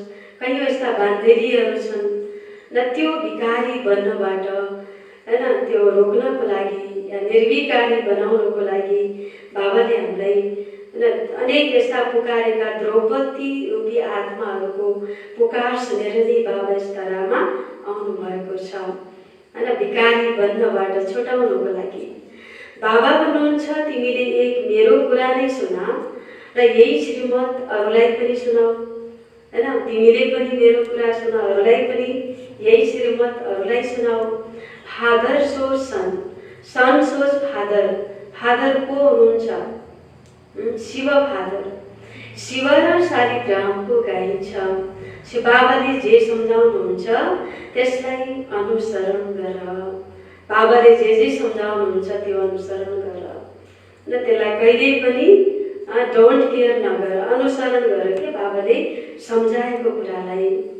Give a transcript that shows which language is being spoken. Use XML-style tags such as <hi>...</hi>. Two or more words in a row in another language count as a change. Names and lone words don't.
<ne>कयौँ यस्ता बान्देरीहरू छन् न, त्यो विकारी बन्नबाट हैन त्यो रोक्नको लागि या निर्विकारी बनाउनको लागि बाबाले हामीलाई अनेक यस्ता पुकारेका द्रौपदी रूपी आत्माहरूको पुकार सुनेर नै बाबा यस तरामा आउनु भएको छ हैन, विकारी बन्नबाट छुटाउनको लागि। बाबा भन्नुहुन्छ तिमीले एक मेरो कुरा नै सुना र यही श्रीमत अरूलाई पनि सुनाऊ हैन। तिमीले पनि मेरो कुरा सुना, अरूलाई पनि यही श्रीमत अरूलाई सुनाऊ।</ne> <en>Father shows son, son shows Father.</en> <ne>फादर को हुनुहुन्छ? शिव फादर। शिव र शालिग्रामको गाइन्छ। शिव बाबाले जे सम्झाउनुहुन्छ त्यसलाई अनुसरण गर। बाबाले जे सम्झाउनुहुन्छ त्यो अनुसरण गर न, त्यसलाई कहिल्यै पनि</ne> <en>don't care</en> <ne>नगर, अनुसरण गर के बाबाले सम्झाएको कुरालाई।</ne>